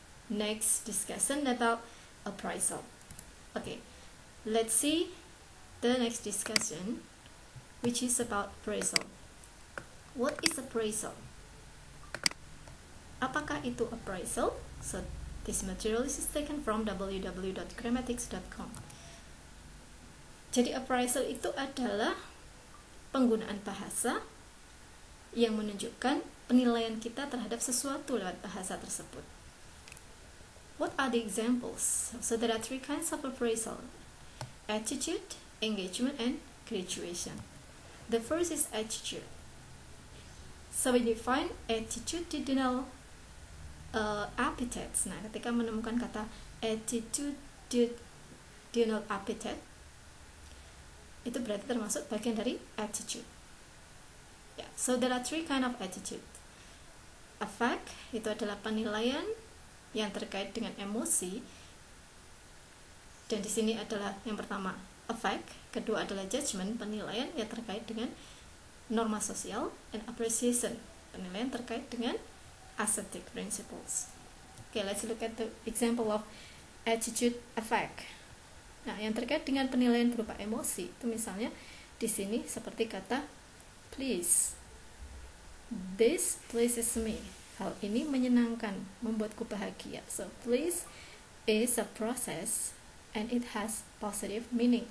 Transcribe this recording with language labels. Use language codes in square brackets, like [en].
[en] next discussion about appraisal. Okay, let's see the next discussion, which is about appraisal. What is appraisal? [id] Apakah itu appraisal? [en] So this material is taken from www.grammatics.com. [id] Jadi appraisal itu adalah penggunaan bahasa yang menunjukkan penilaian kita terhadap sesuatu lewat bahasa tersebut. [en] What are the examples? So there are 3 kinds of appraisal: attitude, engagement, and graduation. The first is attitude. So when you find attitudinal epithets, [id] nah ketika menemukan kata attitudinal epithet, itu berarti termasuk bagian dari attitude. [en] Yeah, so there are 3 kind of attitude. [id] Affect itu adalah penilaian yang terkait dengan emosi, dan di sini adalah yang pertama affect, kedua adalah judgment, penilaian yang terkait dengan norma sosial, and appreciation, penilaian terkait dengan aesthetic principles. [en] Okay, let's look at the example of attitude affect. [id] Nah, yang terkait dengan penilaian berupa emosi itu misalnya di sini seperti kata please. [en] This pleases me. [id] Hal ini menyenangkan, membuatku bahagia. [en] So please is a process and it has positive meaning.